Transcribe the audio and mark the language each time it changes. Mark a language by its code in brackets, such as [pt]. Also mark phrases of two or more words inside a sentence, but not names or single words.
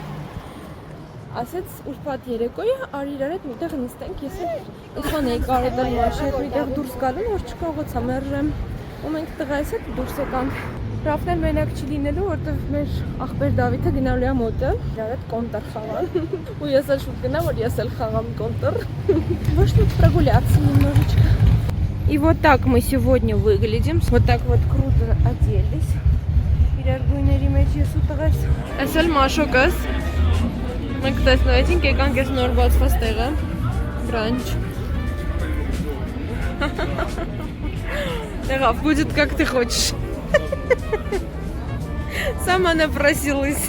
[hy] ասեց ուրբաթ երեկոյը արի իրար հետ միտեղ նստենք, ես իշխան էի կարոտել Մաշի հետ միտեղ դուրս գալու, որ չկարողացա մերժեմ։ Ու մենք տղայիս հետ դուրս եկանք։ Ռաֆն էլ մենակ չի լինելու, որտեղ մեր ախպեր Դավիթը գնալու է մոտը, իրար հետ կոնտր խաղան։ Ու ես էլ շուտ գնա, որ ես էլ խաղամ կոնтр. Ոչ մի [ru] прогуляться немножечко. И вот так мы сегодня выглядим. Вот так вот круто оделись. [hy] Իրար գույների մեջ ես ու տղաս։ Այսօր Մաշոկս։ Մենք տեսնվեցինք, եկանք այս նոր բացված տեղը։ Бранч. Եղավ, [ru] будет как ты хочешь. Сама напросилась.